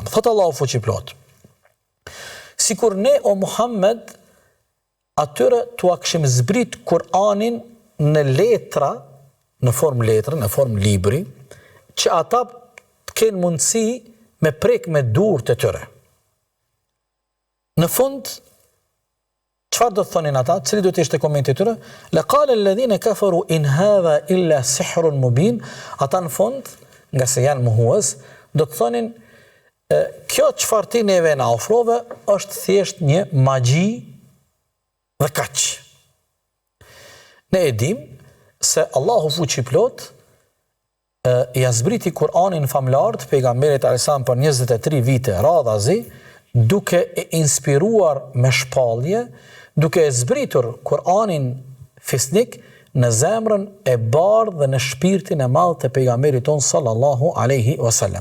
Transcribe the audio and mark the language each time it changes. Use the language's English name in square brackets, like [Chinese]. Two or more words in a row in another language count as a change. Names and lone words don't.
[Albanian] Thot Allahu fuqiplot: "Sikur ne o Muhammed atyre t'ua kishim zbrit Kur'anin në letra, në formë libri, që ata të kenë mundësi me prek me durët e tyre." Në fund, çfarë do të thonin ata? Cili do të ishte komenti i tyre? [Arabic] "لقال الذين كفروا إن هذا إلا سحر مبين." [Albanian] Ata në fund, nga se janë mohues, do të thonin kjo çfarë ti neve na ofrove është thjesht një magji dhe kaq. Ne e dim se Allahu fuqiplot ja zbriti Kur'anin famlar të pejgamberit [Arabic] عليه السلام [Albanian] për 23 vite radhazi, duke e inspiruar me shpallje, duke e zbritur Kur'anin fisnik në zemrën e bardhë dhe në shpirtin e madh të pejgamberit ton [Arabic] صلى الله عليه وسلم.